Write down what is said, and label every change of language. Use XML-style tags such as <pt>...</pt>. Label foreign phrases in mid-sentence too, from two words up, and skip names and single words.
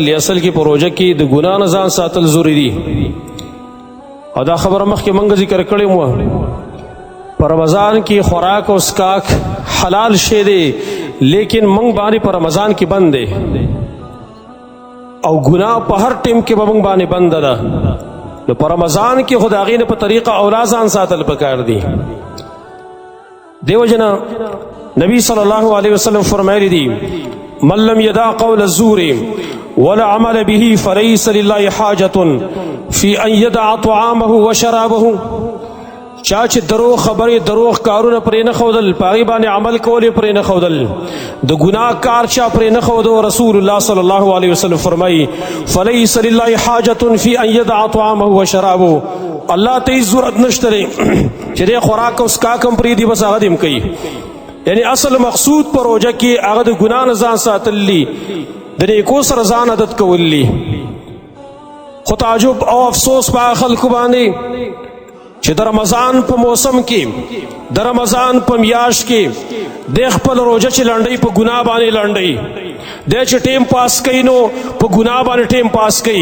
<ps>اصل کې په روژه کې د ګناه نه ځان ساتل ضروري دي. او دا خبره مخکې موږ ذکر کړې وه، په رمضان کې خوراک او څښاک حلال شی دی، لیکن موږ باندې په رمضان کې بند دی او ګناه په هر ټیم کې به موږ باندې بند ده. نو په رمضان کې خو د هغې نه په طریقه اولا ځان ساتل پکار دي. دیو جنا نبی</ps> <ar>صلی الله علیه وسلم فرمایلی دی من لم يدع قول الزور ولا عمل به فليس لله حاجة في ان يدع طعامه وشرابه.</ar> <ps>چا چې دروغ خبرې دروغ کارونه پرې نه ښودل، په هغې باندې عمل کول یې پرې نه ښودل، د ګناه کار چا پرې نه ښودو، رسول الله</ps> <ar>صلی الله علیه وسلم</ar> <ps>فرمایي</ps> <ar>فلیس لله حاجة فی ان یدع طعامه وشرابه.</ar> <ps>الله ته هېڅ ضرورت نشته دی چې دی خوراک او څښاک هم پرېږدي، بس هغه دې هم کوي. یعنی اصل مقصود په روژه کې هغه د ګناه نه ځان ساتل دي، د نیکو سره ځان عادت کول دي. خو تعجب او افسوس په هغه خلکو باندې چې د رمضان په موسم کې، د رمضان په میاشت کې د خپل روژه چې لنډوي په ګناه باندې لنډوي، دی چې ټیم پاس کوي نو په ګناه باندې ټیم پاس کوي.</ps>